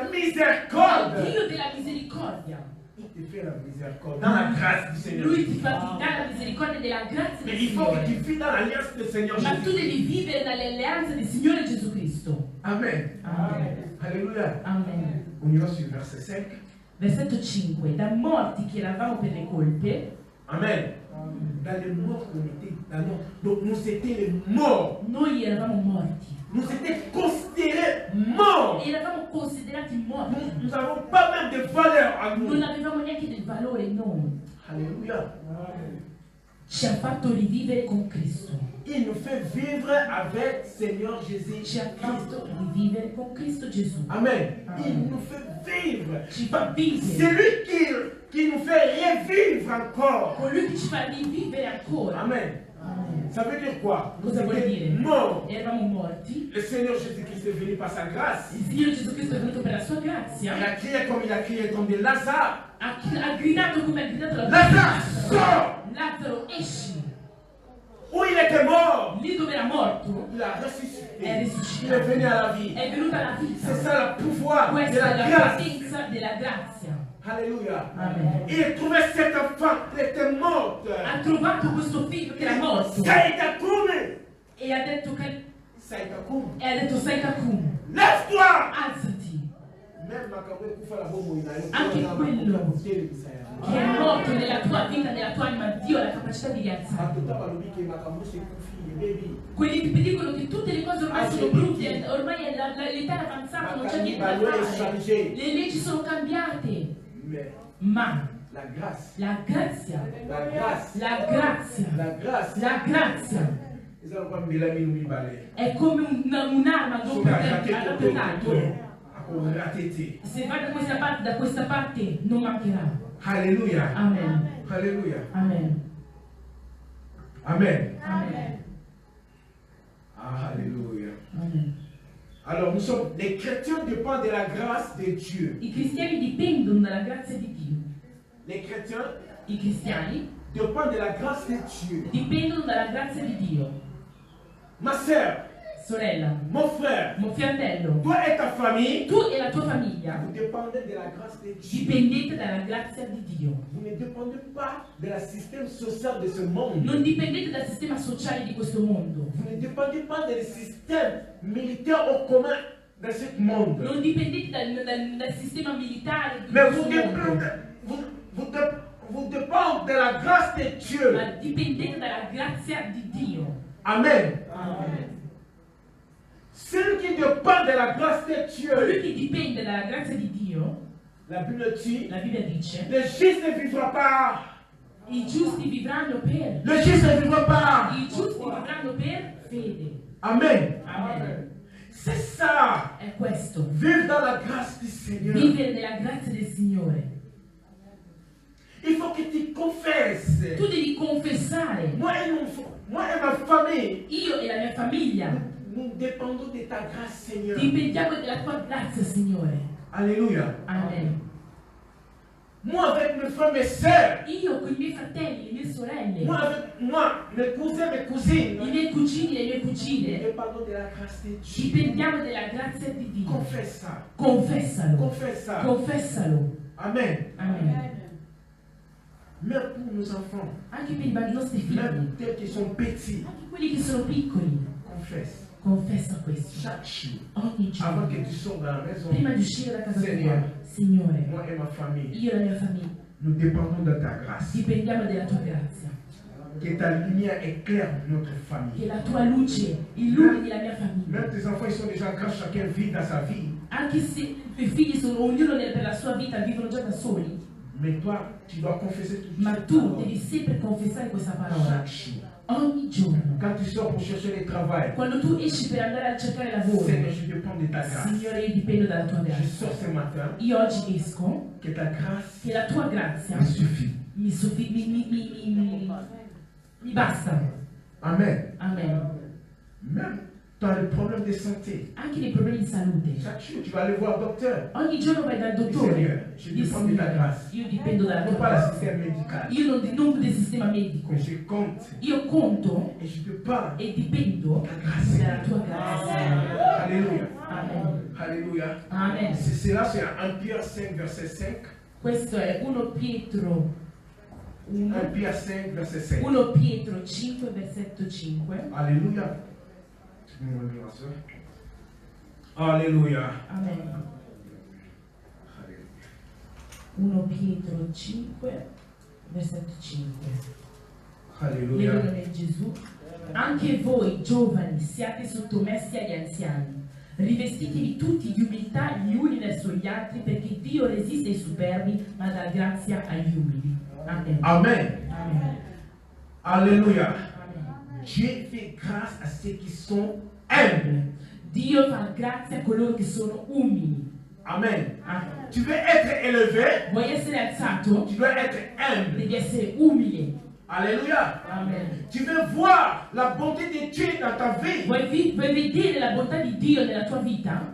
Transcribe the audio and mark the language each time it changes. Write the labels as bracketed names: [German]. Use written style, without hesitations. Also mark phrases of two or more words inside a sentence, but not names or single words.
[French] Il miséricorde. [Italian] Dio della misericordia. [French] Il te fait la miséricorde dans la grâce du Seigneur. [Italian] Lui ti fa dare la misericordia della grazia [French] Mais [Italian] del [French] il faut que tu [Italian] Signore. [French] vis dans l'alliance du Seigneur [Italian] Ma tu [French] Jésus. [Italian] devi vivere nell'alleanza del Signore Gesù Cristo. Amen. Amen. [French] Alléluia. Amen. On ira sur le verset 5. [Italian] Versetto 5. Da morti che eravamo per le colpe, Amen. [French] Dans les morts qu'on était, donc nous étions les morts. [Italian] noi eravamo morti. [French] Nous étions considérés morts. [Italian] Eravamo considerati morti. [French] Nous n'avons pas même de valeur à nous. [Italian] Non avevamo neanche del valore noi. [French] Alléluia. [Italian] Ci ha fatto rivivere con Cristo. [French] Il nous fait vivre avec Seigneur Jésus. [Italian] Ci ha fatto rivivere con Cristo Gesù. Amen. Amen. [French] Il nous fait vivre. [Italian] Ci fa vivere. [French] C'est lui qui nous fait revivre encore. [Italian] Colui che ci fa rivivere ancora. Amen. Amen. [French] Ça veut dire quoi? Nous [Italian] Cosa vuol [French] étions [Italian] dire? [French] morts. [Italian] Eravamo morti. [French] Le Seigneur Jésus-Christ est venu par sa grâce. [Italian] Il Signore Gesù Cristo è venuto per la sua [French] Il [Italian] grazia. [French] a crié comme de Lazare. [Italian] Ha gridato come ha gridato la [French] Lazare, sors! [Italian] Lazzaro, esci. [French] Où il était mort, [Italian] Lì dove era morto [French] il a ressuscité. [Italian] è [French] Il [Italian] risuscitato. [French] est venu à la vie. [Italian] È venuta la vita. [French] C'est ça le pouvoir de [Italian] Questa è la [French] la grâce. [Italian] potenza della grazia. [French] Alléluia. Amen. Il a trouvé cette femme, elle était morte. [Italian] Ha trovato questo figlio che era morto Saïda Koum. e ha detto che Saïda Koum. sai Takum, [French] Lève-toi. [Italian] alzati. [French] Même Makabwe Koufa la Bomo, il a eu [Italian] Anche quello che è morto nella tua vita, nella tua anima, Dio ha la capacità di rialzarti. Quelli che ti dicono che tutte le cose ormai sono brutte, ormai l'età è avanzata, non c'è niente da fare, le leggi sono cambiate, ma [French] La grâce. [Italian] la grazia, [French] La grâce. [Italian] la grazia, [French] La grâce. [Italian] la grazia [French] Ils ont pas mis la mine ou mis balai. [Italian] è come un'arma Sono doppio racchetto taglio. con ratete. Se va da questa parte non mancherà. [French] Alléluia. Amen. Alléluia. Amen. Amen. Amen. Ah, alléluia. Amen. Alors, les chrétiens dépendent de la grâce de Dieu. [Italian] I cristiani dipendono dalla grazia di Dio. [French] Les chrétiens [Italian] I cristiani [French] dépendent de la grâce de Dieu. [Italian] dipendono dalla grazia di Dio. [French] Ma sœur, [Italian] Sorella, [French] mon frère, [Italian] mio fratello, [French] toi et ta famille, [Italian] tu e la tua famiglia [French] vous dépendez de la grâce de Dieu. [Italian] dipendete dalla grazia di Dio. [French] Vous ne dépendez pas de la système social de ce monde. [Italian] Non dipendete dal sistema sociale di questo mondo. [French] Vous ne dépendez pas des systèmes militaires au commun dans ce monde. [Italian] Non dipendete dal sistema militare di [French] Mais [Italian] questo [French] vous [Italian] mondo. [French] dépendez, vous dépendez de la grâce de Dieu. [Italian] Ma dipendete dalla grazia di Dio. Amen. Amen. [French] Celui qui dépend de la grâce de [Italian] Colui [French] Dieu, [Italian] che dipende dalla grazia di Dio, [French] la Bible dit, [Italian] la Bibbia dice, [French] le juste ne vivra pas. [Italian] i giusti vivranno per. [French] Le juste ne vivra pas. [Italian] I giusti vivranno per fede. Amen. Amen. [French] C'est ça. [Italian] È questo. [French] Vivre dans la grâce du Seigneur. [Italian] Vivere nella grazia del Signore. [French] Il faut que tu confesses. [Italian] Tu devi confessare. [French] Moi et ma famille, [Italian] Io e la mia famiglia [French] nous dépendons de ta grâce, Seigneur. [Italian] dipendiamo della tua grazia, Signore. [French] Alléluia. Amen. Moi avec mes frères, mes sœurs, [Italian] Io con i miei fratelli, le mie sorelle, [French] moi avec moi, mes cousins, mes cousines, [Italian] i miei cugini e le mie [French] nous [Italian] cugine, [French] dépendons de la grâce de Dieu. [Italian] dipendiamo della grazia di Dio. [French] Confesse ça. [Italian] Confessalo. [French] Confesse ça. [Italian] Confessalo. Amen. Amen. [French] Même pour nos enfants, [Italian] Anche per i nostri figli, [French] même tels qui sont petits, [Italian] anche quelli che sono piccoli, [French] confesse [Italian] confessa questo. [French] chaque jour. [Italian] Ogni [French] Avant [Italian] giorno. [French] que tu sortes dans la maison, [Italian] Prima di uscire da casa Signore. tua, Signore, [French] moi et ma famille, [Italian] io e la mia famiglia [French] nous dépendons de ta grâce. [Italian] dipendiamo della tua grazia. [French] Que ta lumière éclaire notre [Italian] Che [French] famille. [Italian] la tua luce illumini la mia famiglia. [French] Même tes enfants, ils sont déjà grands, chacun vit dans sa vie. [Italian] Anche se i tuoi figli sono ognuno per la sua vita, vivono già da soli, [French] Mais toi, tu dois confesser tout [Italian] ma tu devi sempre confessare questa parola. [French] chaque jour. [Italian] Ogni giorno. [French] Quand tu sors pour chercher le travail, [Italian] Quando tu esci per andare a cercare lavoro, [French] Seigneur, je dépends de ta grâce. [Italian] Signore, io dipendo dalla tua [French] Je [Italian] grazia. [French] sors ce matin, [Italian] Io oggi esco, [French] que ta grâce [Italian] che la tua grazia [French] me suffit. [Italian] mi basta. Amen. Amen. [French] Même dans les problèmes de santé, [Italian] Anche nei problemi di salute. [French] chaque jour, tu vas aller voir le docteur. [Italian] Ogni giorno vai dal [French] Seigneur, [Italian] dottore. [French] je [Italian] Dici, [French] dépends de ta grâce. [Italian] io dipendo dalla Non tua [French] pas le [Italian] grazia. [French] système médical. [Italian] Io non del sistema medico. [French] Mais je compte [Italian] Io conto [French] et je dépends. [Italian] e dipendo dalla tua grazia. [French] Alléluia. Amen. Alléluia. Amen. C'est là, c'est 1 Pierre 5, verset 5. [Italian] Questo è 1 Pietro [French] 1 Pierre 5, verset 5. [Italian] 1 Pietro 5, versetto 5. [French] Alléluia. Alléluia. [Italian] Amen. 1 Pietro 5, versetto 5. [French] Alléluia. [Italian] Leggo nel Gesù. Anche voi, giovani, siate sottomessi agli anziani. Rivestitevi tutti di umiltà gli uni verso gli altri, perché Dio resiste ai superbi, ma dà grazia agli umili. Amen. Amen. Amen. [French] Alléluia. Amen. Dieu fait grâce à ceux qui sont humbles. [Italian] Dio fa grazia a coloro che sono umili. Amen. Amen. [French] Tu veux être élevé, [Italian] Vuoi essere alzato? [French] tu dois être humble. [Italian] Devi essere umile. [French] Alléluia. Amen. Tu veux voir la bonté de Dieu dans ta vie. [Italian] Vuoi vedere la bontà di Dio nella tua vita?